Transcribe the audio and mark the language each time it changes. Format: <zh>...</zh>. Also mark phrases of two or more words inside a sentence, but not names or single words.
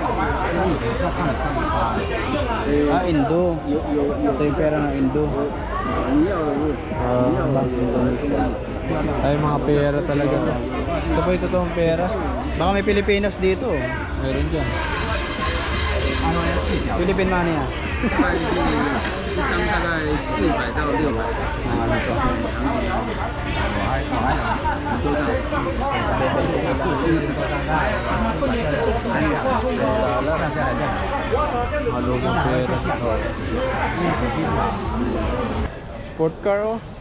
<tl>Indo. Ito yung pera ng Indo. Ay, mga pera talaga to. Ito pa yung totoong pera. Baka may Pilipinas dito. Meron dyan.</tl> <en>Philippine money ah.</en> <zh>一张大概400到600。</zh> <tl>Ano to? Mga lumang pera.</tl> <en>Sport car, oh.</en>